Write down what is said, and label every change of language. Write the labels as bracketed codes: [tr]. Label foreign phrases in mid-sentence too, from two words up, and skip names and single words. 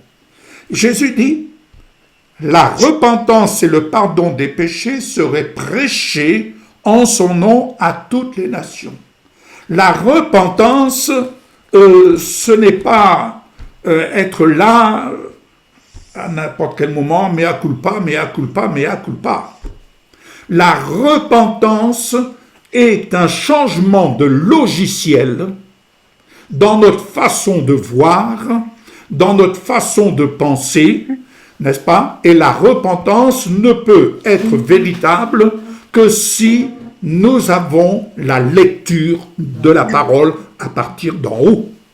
[fr] Jésus dit, la repentance et le pardon des péchés seraient prêchés en son nom à toutes les nations. La repentance, ce n'est pas être là à n'importe quel moment, [la] mea culpa, mea culpa, mea culpa. [fr] La repentance est un changement de logiciel dans notre façon de voir, dans notre façon de penser, n'est-ce pas? Et la repentance ne peut être véritable que si nous avons la lecture de la parole à partir d'en haut.